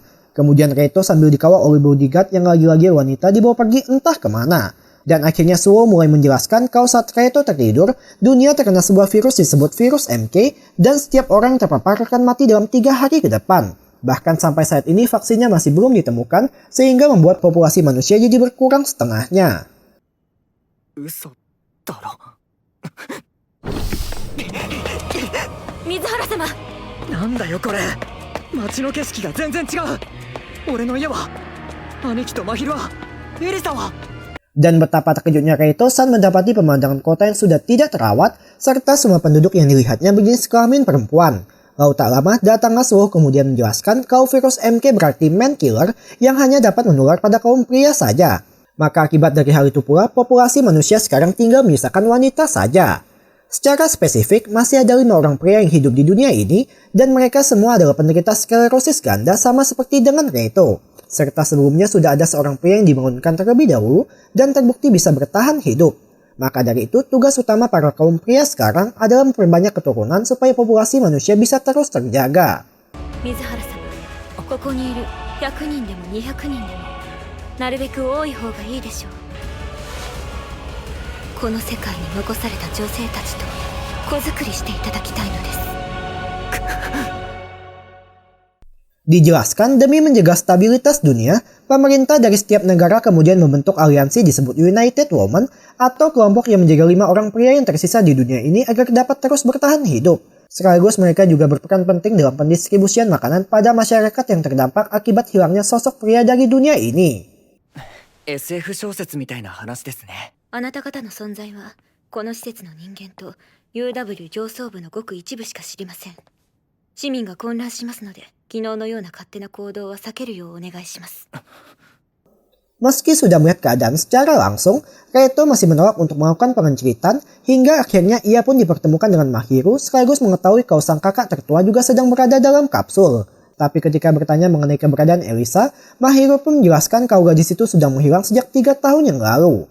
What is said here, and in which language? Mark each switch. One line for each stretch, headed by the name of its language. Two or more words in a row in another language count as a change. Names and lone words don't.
Indonesian: Kemudian Reito sambil dikawal oleh bodyguard yang lagi-lagi wanita dibawa pergi entah kemana. Dan akhirnya Suo mulai menjelaskan kalau saat Reito tertidur, dunia terkena sebuah virus disebut virus MK, dan setiap orang yang terpapar akan mati dalam 3 hari ke depan. Bahkan sampai saat ini vaksinnya masih belum ditemukan sehingga membuat populasi manusia jadi berkurang setengahnya.
Japanese: 嘘だろ。水原様。なんだよこれ。街の景色が全然違う。俺の家は、兄貴と真昼は、エリサは。
Indonesian: Dan betapa terkejutnya Reito saat mendapati pemandangan kota yang sudah tidak terawat serta semua penduduk yang dilihatnya berjenis kelamin perempuan. Lalu tak lama datanglah Suho kemudian menjelaskan kalau virus MK berarti
English: man killer
Indonesian: yang hanya dapat menular pada kaum pria saja. Maka akibat dari hal itu pula populasi manusia sekarang tinggal menyisakan wanita saja. Secara spesifik masih ada 5 orang pria yang hidup di dunia ini dan mereka semua adalah penderita sklerosis ganda sama seperti dengan Reito. Serta sebelumnya sudah ada seorang pria yang dibangunkan terlebih dahulu dan terbukti bisa bertahan hidup. Maka dari itu, tugas utama para kaum pria sekarang adalah memperbanyak keturunan supaya populasi manusia bisa terus terjaga.
Japanese: 水原様、ここにいる100人でも200人でもなるべく多い方がいいでしょう。この世界に残された女性たちと子作りしていただきたいのです。
Indonesian: Dijelaskan demi menjaga stabilitas dunia, pemerintah dari setiap negara kemudian membentuk aliansi disebut United Women atau kelompok yang menjaga 5 orang pria yang tersisa di dunia ini agar dapat terus bertahan hidup. Sekaligus mereka juga berperan penting dalam pendistribusian makanan pada masyarakat yang terdampak akibat hilangnya sosok pria dari dunia ini.
Japanese: SF 小説みたいな話ですね。あなた方の存在はこの施設の人間と UW 上層部のごく一部しか知りません。市民が混乱しますので、昨日のような勝手な行動は避けるようお願いします。
Indonesian: Meski sudah melihat keadaan secara langsung, Reito masih menolak untuk melakukan pengenceritan hingga akhirnya ia pun dipertemukan dengan Mahiru sekaligus mengetahui kalau sang kakak tertua juga sedang berada dalam kapsul. Tapi ketika bertanya mengenai keberadaan Elisa, Mahiru pun menjelaskan kalau gadis itu sudah menghilang sejak 3 tahun yang lalu.